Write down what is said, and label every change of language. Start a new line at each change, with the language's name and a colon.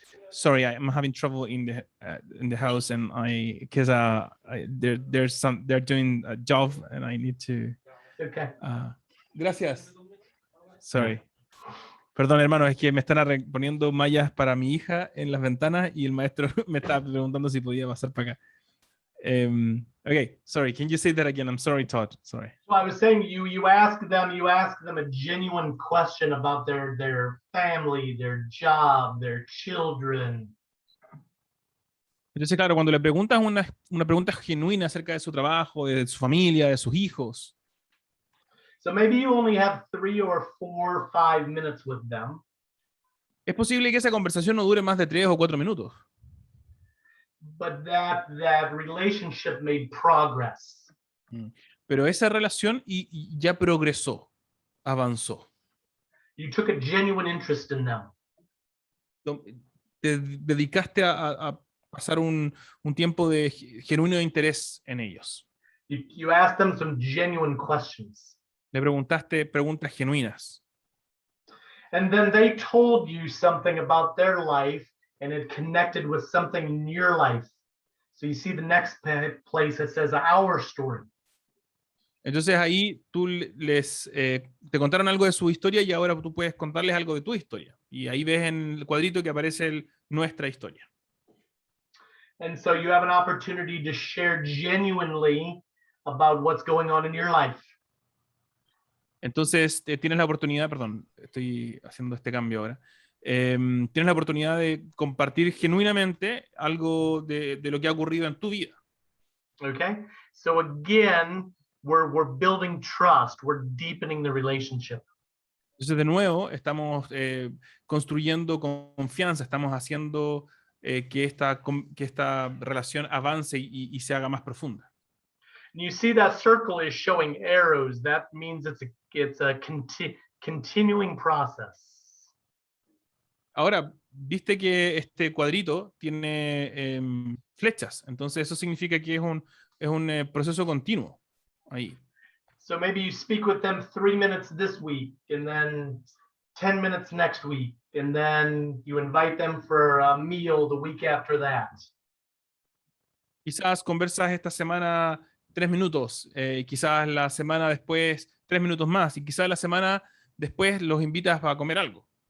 English: Sorry, I'm having trouble in the house, and because they're doing a job, and I need to. Okay.
Spanish: Gracias.
English: Sorry.
Spanish: Perdón, hermano, es que me están poniendo mallas para mi hija en las ventanas y el maestro me estaba preguntando si podía pasar para acá.
English: Okay, sorry. Can you say that again? I'm sorry, Todd. Sorry. So I was saying you ask them a genuine question about their family, their job, their children.
Spanish: Entonces, claro, cuando le preguntas una pregunta genuina acerca de su trabajo, de su familia, de sus hijos.
English: So maybe you only have 3 or 4 or 5 minutes with them.
Spanish: Es posible que esa conversación no dure más de 3 o 4 minutos.
English: But that relationship made progress.
Spanish: Pero esa relación y ya progresó, avanzó.
English: You took a genuine interest in them.
Spanish: Te dedicaste a pasar un tiempo de genuino interés en ellos.
English: You asked them some genuine questions.
Spanish: Le preguntaste preguntas genuinas.
English: And then they told you something about their life, and it connected with something in your life. So you see the next place that says our story.
Spanish: Entonces ahí tú te contaron algo de su historia y ahora tú puedes contarles algo de tu historia. Y ahí ves en el cuadrito que aparece nuestra historia. And so you have an opportunity to share genuinely about what's going on in your life. Entonces tienes la oportunidad, perdón, estoy haciendo este cambio ahora. Tienes la oportunidad de compartir genuinamente algo de lo que ha ocurrido en tu vida.
English: Okay, so again, we're building trust, we're deepening the relationship.
Spanish: Entonces, de nuevo, estamos construyendo confianza, estamos haciendo que esta relación avance y se haga más profunda.
English: And you see that circle is showing arrows. That means it's a continuing process.
Spanish: Ahora, viste que este cuadrito tiene flechas, entonces eso significa que es un proceso continuo ahí.
English: So maybe you speak with them 3 minutes this week, and then 10 minutes next week, and then you invite them for a meal the week after that.
Spanish: Quizás conversas esta semana 3 minutos, quizás la semana después 3 minutos más, y quizás la semana después los invitas a comer algo.